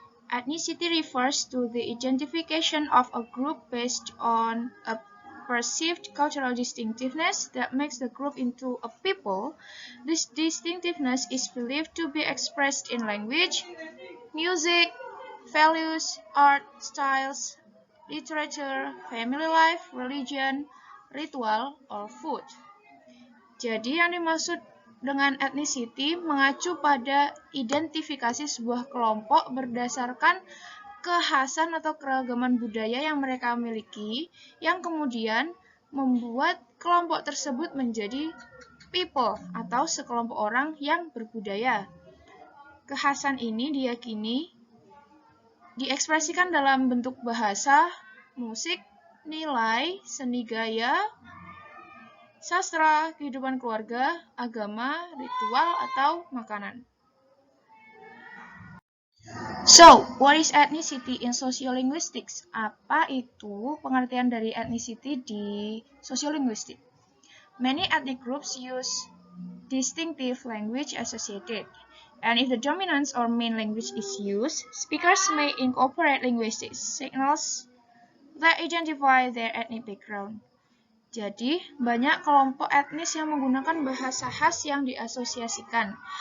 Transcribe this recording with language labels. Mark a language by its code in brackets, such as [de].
[en] Ethnicity refers to the identification of a group based on a perceived cultural distinctiveness that makes the group into a people. This distinctiveness is believed to be expressed in language, music, values, art, styles, literature, family life, religion, ritual, or food. [id] Jadi yang dimaksud dengan ethnicity mengacu pada identifikasi sebuah kelompok berdasarkan kekhasan atau keragaman budaya yang mereka miliki, yang kemudian membuat kelompok tersebut menjadi people atau sekelompok orang yang berbudaya. Kekhasan ini diyakini diekspresikan dalam bentuk bahasa, musik, nilai, seni gaya, sastra, kehidupan keluarga, agama, ritual, atau makanan. [en] So, what is ethnicity in sociolinguistics? [id] Apa itu pengertian dari ethnicity di sociolinguistic? [en] Many ethnic groups use distinctive language associated, and if the dominant or main language is used, speakers may incorporate linguistic signals that identify their ethnic background. [id] Jadi, banyak kelompok etnis yang menggunakan bahasa khas yang diasosiasikan.